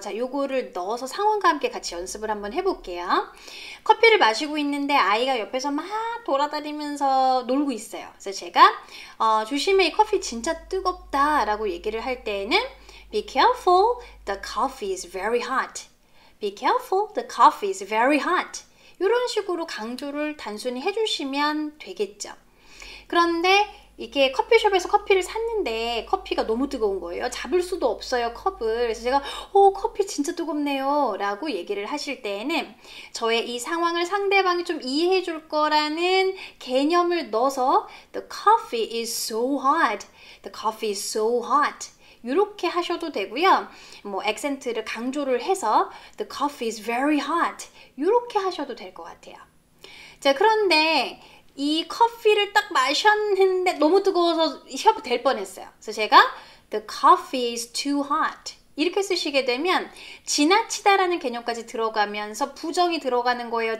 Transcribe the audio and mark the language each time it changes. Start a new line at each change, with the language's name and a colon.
Korean: 자, 요거를 넣어서 상황과 함께 같이 연습을 한번 해볼게요. 커피를 마시고 있는데 아이가 옆에서 막 돌아다니면서 놀고 있어요. 그래서 제가 조심해, 이 커피 진짜 뜨겁다 라고 얘기를 할 때에는
English: Be careful, the coffee is very hot. Be careful, the coffee is very hot.
Korean: 이런 식으로 강조를 단순히 해주시면 되겠죠. 그런데 이게 커피숍에서 커피를 샀는데 커피가 너무 뜨거운 거예요. 잡을 수도 없어요, 컵을. 그래서 제가 커피 진짜 뜨겁네요 라고 얘기를 하실 때에는 저의 이 상황을 상대방이 좀 이해해 줄 거라는 개념을 넣어서
English: The coffee is so hot. The coffee is so hot.
Korean: 이렇게 하셔도 되고요. 뭐 액센트를 강조를 해서
English: The coffee is very hot.
Korean: 이렇게 하셔도 될 것 같아요. 자, 그런데 이 커피를 딱 마셨는데 너무 뜨거워서 혀가 될 뻔했어요. 그래서 제가
English: The coffee is too hot
Korean: 이렇게 쓰시게 되면 지나치다라는 개념까지 들어가면서 부정이 들어가는 거예요.